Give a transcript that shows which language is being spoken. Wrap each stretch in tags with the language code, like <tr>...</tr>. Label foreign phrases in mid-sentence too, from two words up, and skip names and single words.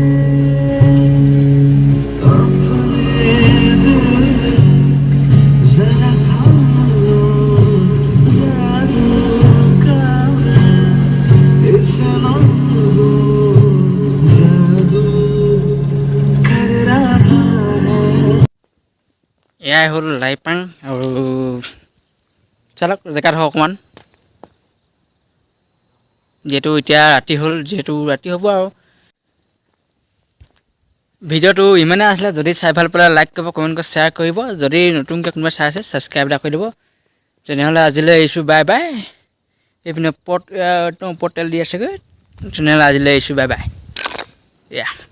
<hi>अपने दिल में जरा थाम लो जादू का इसे लफ्ज़ दो जादू कर रहा है</hi> <as>এয়াই হ'ল লাইপাং আৰু চালক জেগাত হওক অকণমান যিহেতু এতিয়া ৰাতি হ'ল ৰাতি হ'ব আৰু ভিডিঅ'টো ইমানে আছিলে যদি চাই ভাল পালে লাইক কৰিব কমেণ্ট কৰি শ্বেয়াৰ কৰিব যদি নতুনকৈ কোনোবাই চাই আছে ছাবস্ক্ৰাইব এটা কৰি দিব তেনেহ'লে আজিলৈ এৰিছোঁ</as> <en>bye bye</en> <as>এইপিনে পৰ্টেল দি আছেগৈ তেনেহ'লে আজিলৈ এৰিছোঁ</as> <en>bye bye</en> <as>এয়া</as>